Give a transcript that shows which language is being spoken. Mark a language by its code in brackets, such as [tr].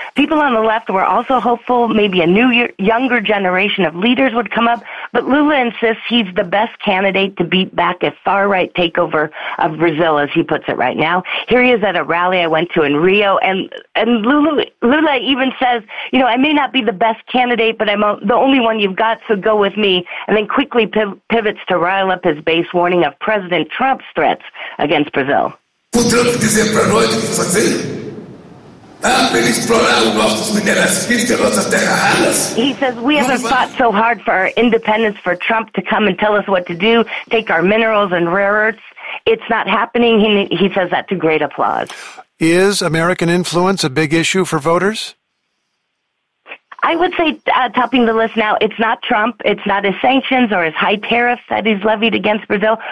[en] People on the left were also hopeful maybe a new, younger generation of leaders would come up, but Lula insists he's the best candidate to beat back a far-right takeover of Brazil, as he puts it right now. Here he is at a rally I went to in Rio, and Lula even says, you know, I may not be the best candidate, but I'm the only one you've got, so go with me. And then quickly pivots to rile up his base, warning of President Trump's threats against Brazil. [pt] O Trump dizer para nós o que fazer? Para ele explorar os nossos minerais físicos, nossas terras raras. [en] He says, we haven't fought so hard for our independence for Trump to come and tell us what to do, take our minerals and rare earths. It's not happening. He says that to great applause. Is American influence a big issue for voters? I would say, topping the list now, it's not Trump, it's not his sanctions or his high tariffs that he's levied against Brazil.